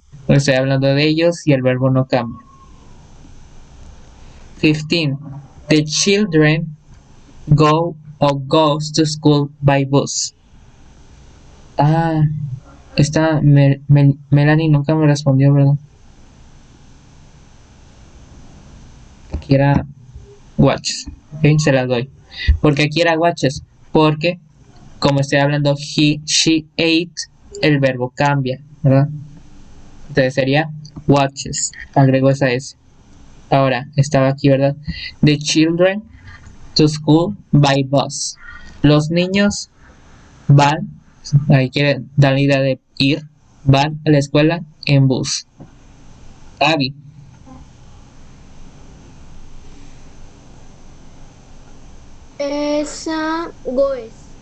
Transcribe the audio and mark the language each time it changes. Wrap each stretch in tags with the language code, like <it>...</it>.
<es>Pues estoy hablando de ellos y el verbo no cambia. 15.</es> <en>The children go or goes to school by bus.</en> <es>Ah, esta Melanie nunca me respondió, ¿verdad? Aquí era watches. Ok, se las doy. Porque aquí era watches. Porque, como estoy hablando he, she, ate, el verbo cambia, ¿verdad? Entonces sería watches. Agrego esa S. Ahora, estaba aquí, ¿verdad?</es> <en>The children to school by bus.</en> <es>Los niños van, ahí quiere dar la idea de ir, van a la escuela en bus. Abby. Esa goes.</es>